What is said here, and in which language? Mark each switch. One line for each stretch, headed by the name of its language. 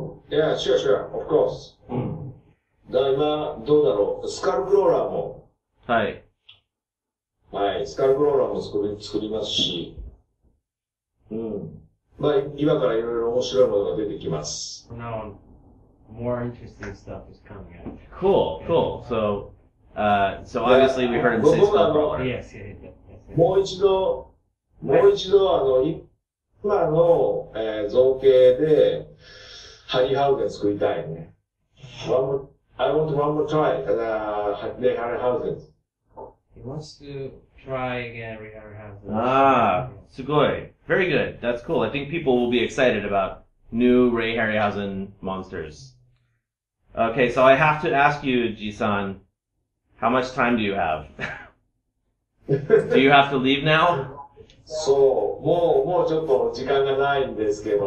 English: Yeah, sure, sure, of course.
Japanese: だから今、どうだろう。スカルクローラーも。はい。はい、スカルクローラーも作りますし。まあ、今からいろいろ面白いものが出てきます。
English: Now, more interesting stuff is coming out. Cool, cool. So obviously we heard him say Skull Crawler. Yes.
Japanese: もう一度、今の、造形で、ハリーハウゼン作りたいね。
English: I want one more try at Harryhausen. He wants to try again Harryhausen. Ah, sugoi. Very good. That's cool. I think people will be excited about new Ray Harryhausen monsters. Okay, so I have to ask you, Ji-san, how much time do you have? Do you have to leave now?
Japanese: そう、もうちょっと時間がないんですけど。